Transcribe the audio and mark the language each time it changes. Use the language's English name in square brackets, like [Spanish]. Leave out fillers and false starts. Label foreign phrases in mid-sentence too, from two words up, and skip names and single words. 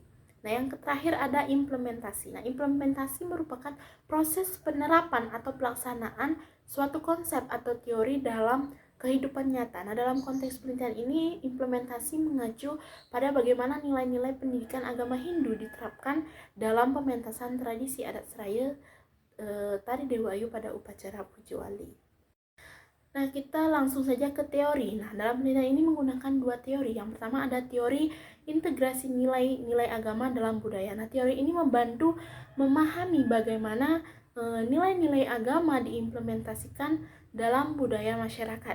[Indonesian] Nah, yang terakhir ada implementasi. Nah, implementasi merupakan proses penerapan atau pelaksanaan suatu konsep atau teori dalam kehidupan nyata. Nah, dalam konteks penelitian ini, implementasi mengacu pada bagaimana nilai-nilai pendidikan agama Hindu diterapkan dalam pementasan tradisi adat Seraya Tari Dewa Ayu pada upacara puji wali. Nah, kita langsung saja ke teori. Nah, dalam penelitian ini menggunakan 2 teori. Yang pertama ada teori integrasi nilai-nilai agama dalam budaya. Nah, teori ini membantu memahami bagaimana nilai-nilai agama diimplementasikan dalam budaya masyarakat.